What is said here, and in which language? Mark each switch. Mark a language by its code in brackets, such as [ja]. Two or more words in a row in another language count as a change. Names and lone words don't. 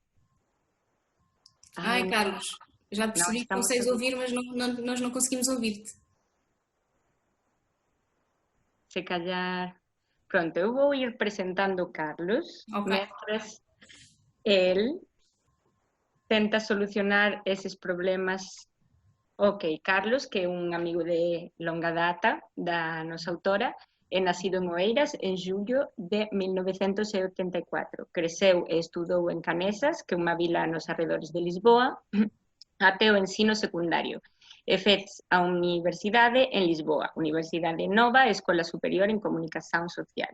[pt] Ai, Carlos, já percebi que consegues ouvir, mas nós não conseguimos ouvir-te. Se calhar... Pronto, eu vou ir apresentando o Carlos, [es] mientras [pt] ele tenta solucionar esses problemas. Ok, [gl] Carlos, que é un amigo de longa data da nosa autora, é nacido en Oeiras en xullo de 1984. Creceu e estudou en Canesas, que é unha vila nos arredores de Lisboa, até o ensino secundario. E fez a universidade en Lisboa, Universidade Nova, Escola Superior en Comunicación Social.